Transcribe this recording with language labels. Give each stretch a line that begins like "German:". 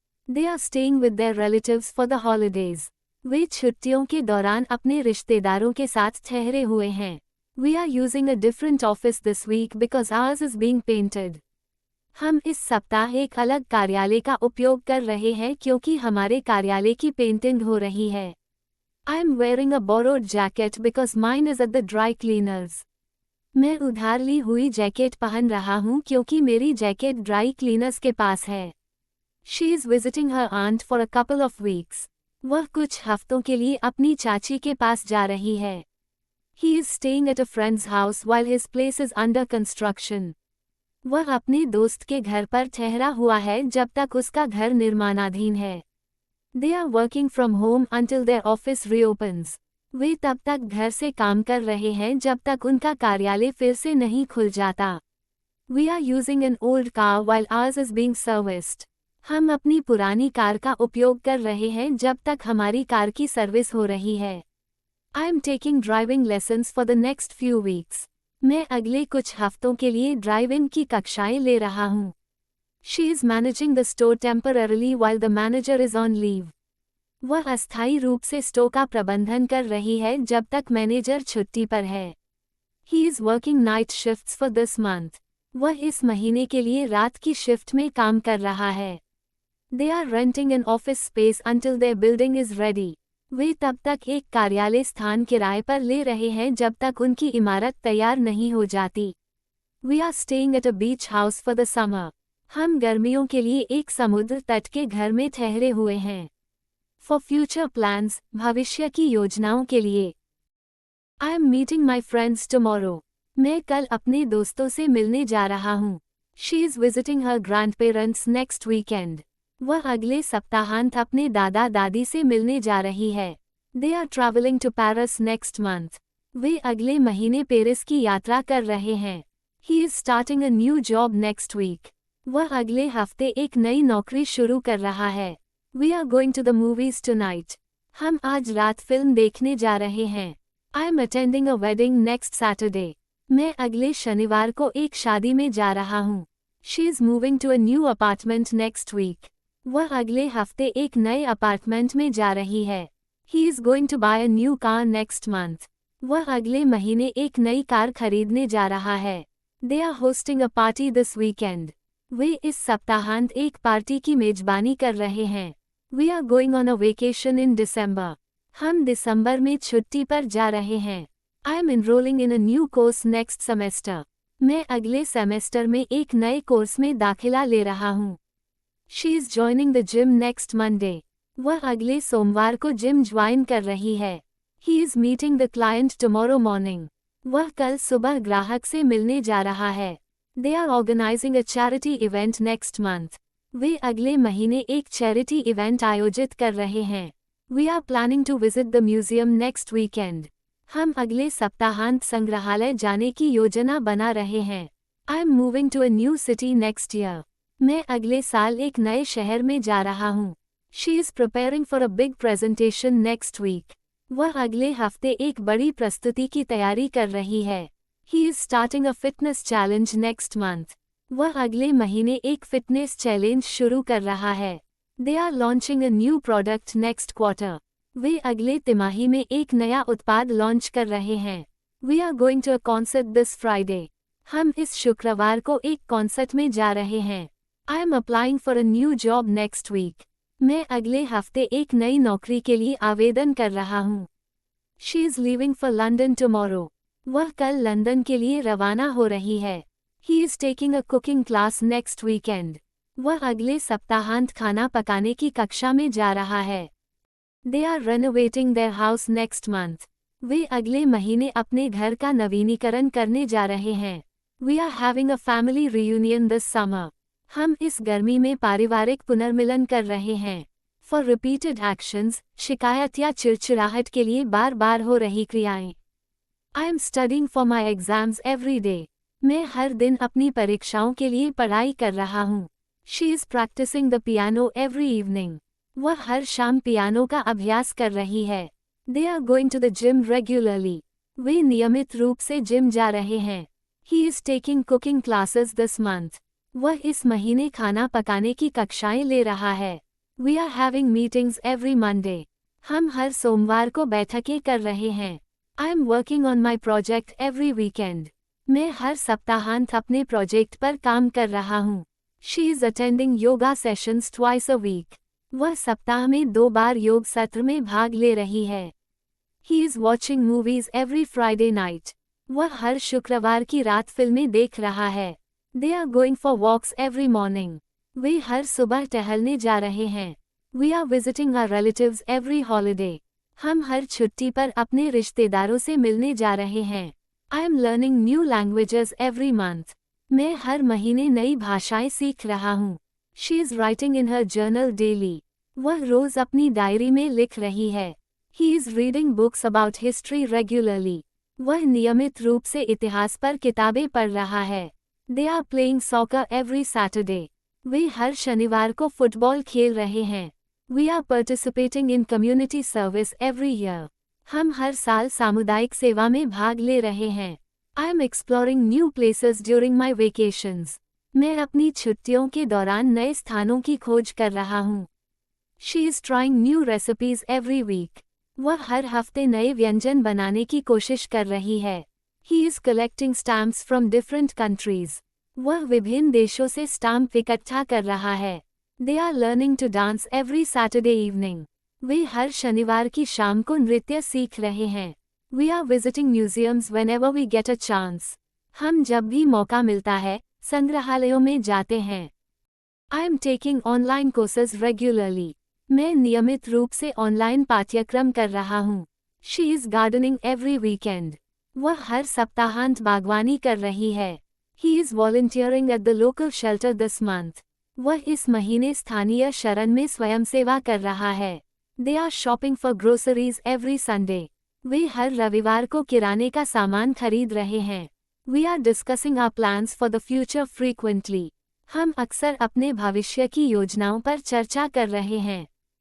English: They are staying with their relatives for the holidays.
Hindi: वे छुट्टियों के दौरान अपने रिश्तेदारों के साथ ठहरे हुए हैं.
English: We are using a different office this week because ours is being painted.
Hindi: हम इस सप्ताह एक अलग कार्यालय का उपयोग कर रहे हैं क्योंकि हमारे कार्यालय की पेंटिंग हो रही है.
English: I am wearing a borrowed jacket because mine is at the dry cleaners.
Hindi: मैं उधार ली हुई जैकेट पहन रहा हूँ क्योंकि मेरी जैकेट ड्राई क्लीनर्स के पास है.
English: She is visiting her aunt for a couple of weeks.
Hindi: वह कुछ हफ्तों के लिए अपनी चाची के पास जा रही है.
English: He is staying at a friend's house while his place is under construction.
Hindi: वह अपने दोस्त के घर पर ठहरा हुआ है जब तक उसका घर निर्माणाधीन है.
English: They are working from home until their office reopens.
Hindi: वे तब तक घर से काम कर रहे हैं जब तक उनका कार्यालय फिर से नहीं खुल जाता.
English: We are using an old car while ours is being serviced.
Hindi: हम अपनी पुरानी कार का उपयोग कर रहे हैं जब तक हमारी कार की सर्विस हो रही है.
English: I am taking driving lessons for the next few weeks.
Hindi: मैं अगले कुछ हफ्तों के लिए ड्राइविंग की कक्षाएं ले रहा हूँ.
English: She is managing the store temporarily while the manager is on leave.
Hindi: वह अस्थायी रूप से स्टोर का प्रबंधन कर रही है जब तक मैनेजर छुट्टी पर है.
English: He is working night shifts for this month.
Hindi: वह इस महीने के लिए रात की शिफ्ट में काम कर रहा है.
English: They are renting an office space until their building is ready.
Hindi: वे तब तक एक कार्यालय स्थान किराए पर ले रहे हैं जब तक उनकी इमारत तैयार नहीं हो जाती.
English: We are staying at a beach house for the summer.
Hindi: हम गर्मियों के लिए एक समुद्र तट के घर में ठहरे हुए हैं.
English: For future plans,
Hindi: भविष्य की योजनाओं के लिए.
English: I am meeting my friends tomorrow.
Hindi: मैं कल अपने दोस्तों से मिलने जा रहा हूँ.
English: She is visiting her grandparents next weekend.
Hindi: वह अगले सप्ताहांत अपने दादा दादी से मिलने जा रही है.
English: They are traveling to Paris next month.
Hindi: वे अगले महीने पेरिस की यात्रा कर रहे हैं.
English: He is starting a new job next week.
Hindi: वह अगले हफ्ते एक नई नौकरी शुरू कर रहा है.
English: We are going to the movies tonight.
Hindi: हम आज रात फिल्म देखने जा रहे हैं.
English: I am attending a wedding next Saturday.
Hindi: मैं अगले शनिवार को एक शादी में जा रहा हूँ.
English: She is moving to a new apartment next week.
Hindi: वह अगले हफ्ते एक नए अपार्टमेंट में जा रही है.
English: He is going to buy a new car next month.
Hindi: वह अगले महीने एक नई कार खरीदने जा रहा है.
English: They are hosting a party this weekend.
Hindi: वे इस सप्ताहांत एक पार्टी की मेजबानी कर रहे हैं.
English: We are going on a vacation in December.
Hindi: हम दिसंबर में छुट्टी पर जा रहे हैं.
English: I am enrolling in a new course next semester.
Hindi: मैं अगले सेमेस्टर में एक नए कोर्स में दाखिला ले रहा हूँ.
English: She is joining the gym next Monday.
Hindi: वह अगले सोमवार को जिम ज्वाइन कर रही है.
English: He is meeting the client tomorrow morning.
Hindi: वह कल सुबह ग्राहक से मिलने जा रहा है.
English: They are organizing a charity event next month.
Hindi: वे अगले महीने एक चैरिटी इवेंट आयोजित कर रहे हैं.
English: We are planning to visit the museum next weekend.
Hindi: हम अगले सप्ताहांत संग्रहालय जाने की योजना बना रहे हैं.
English: I am moving to a new city next year.
Hindi: मैं अगले साल एक नए शहर में जा रहा हूँ.
English: She is preparing for a big presentation next week.
Hindi: वह अगले हफ्ते एक बड़ी प्रस्तुति की तैयारी कर रही है.
English: He is starting a fitness challenge next month.
Hindi: वह अगले महीने एक फिटनेस चैलेंज शुरू कर रहा है.
English: They are launching a new product next quarter.
Hindi: वे अगले तिमाही में एक नया उत्पाद लॉन्च कर रहे हैं.
English: We are going to a concert this Friday.
Hindi: हम इस शुक्रवार को एक कॉन्सर्ट में जा रहे हैं.
English: I am applying for a new job next week.
Hindi: मैं अगले हफ्ते एक नई नौकरी के लिए आवेदन कर रहा हूँ.
English: She is leaving for London tomorrow.
Hindi: वह कल लंदन के लिए रवाना हो रही है.
English: He is taking a cooking class next weekend.
Hindi: वह अगले सप्ताहांत खाना पकाने की कक्षा में जा रहा है.
English: They are renovating their house next month.
Hindi: वे अगले महीने अपने घर का नवीनीकरण करने जा रहे हैं.
English: We are having a family reunion this summer.
Hindi: हम इस गर्मी में पारिवारिक पुनर्मिलन कर रहे हैं.
English: For repeated actions,
Hindi: शिकायत या चिड़चिड़ाहट के लिए बार बार हो रही क्रियाएं.
English: I am studying for my exams every day.
Hindi: मैं हर दिन अपनी परीक्षाओं के लिए पढ़ाई कर रहा हूँ.
English: She is practicing the piano every evening.
Hindi: वह हर शाम पियानो का अभ्यास कर रही है.
English: They are going to the gym regularly.
Hindi: वे नियमित रूप से जिम जा रहे हैं.
English: He is taking cooking classes this month.
Hindi: वह इस महीने खाना पकाने की कक्षाएं ले रहा है.
English: We are having meetings every Monday.
Hindi: हम हर सोमवार को बैठकें कर रहे हैं.
English: I am working on my project every weekend.
Hindi: मैं हर सप्ताहांत अपने प्रोजेक्ट पर काम कर रहा हूँ.
English: She is attending yoga sessions twice a week.
Hindi: वह सप्ताह में 2 बार योग सत्र में भाग ले रही है.
English: He is watching movies every Friday night.
Hindi: वह हर शुक्रवार की रात फिल्में देख रहा है.
English: They are going for walks every morning.
Hindi: वे हर सुबह टहलने जा रहे हैं.
English: We are visiting our relatives every holiday.
Hindi: हम हर छुट्टी पर अपने रिश्तेदारों से मिलने जा रहे हैं.
English: I am learning new languages every month.
Hindi: मैं हर महीने नई भाषाएं सीख रहा हूँ.
English: She is writing in her journal daily.
Hindi: वह रोज अपनी डायरी में लिख रही है.
English: He is reading books about history regularly.
Hindi: वह नियमित रूप से इतिहास पर किताबें पढ़ रहा है.
English: They are playing soccer every Saturday.
Hindi: वे हर शनिवार को फुटबॉल खेल रहे हैं.
English: We are participating in community service every year.
Hindi: हम हर साल सामुदायिक सेवा में भाग ले रहे हैं.
English: I am exploring new places during my vacations.
Hindi: मैं अपनी छुट्टियों के दौरान नए स्थानों की खोज कर रहा हूँ.
English: She is trying new recipes every week.
Hindi: वह हर हफ्ते नए व्यंजन बनाने की कोशिश कर रही है.
English: He is collecting stamps from different countries.
Hindi: वह विभिन्न देशों से स्टाम्प इकट्ठा कर रहा है.
English: They are learning to dance every Saturday evening.
Hindi: वे हर शनिवार की शाम को नृत्य सीख रहे हैं.
English: We are visiting museums whenever we get a chance.
Hindi: हम जब भी मौका मिलता है, संग्रहालयों में जाते हैं.
English: I am taking online courses regularly.
Hindi: मैं नियमित रूप से ऑनलाइन पाठ्यक्रम कर रहा हूँ.
English: She is gardening every weekend.
Hindi: वह हर सप्ताहांत बागवानी कर रही है.
English: He is volunteering at the local shelter this month.
Hindi: वह इस महीने स्थानीय शरण में स्वयंसेवा कर रहा है.
English: They are shopping for groceries every Sunday.
Hindi: वे हर रविवार को किराने का सामान खरीद रहे हैं.
English: We are discussing our plans for the future frequently.
Hindi: हम अक्सर अपने भविष्य की योजनाओं पर चर्चा कर रहे हैं.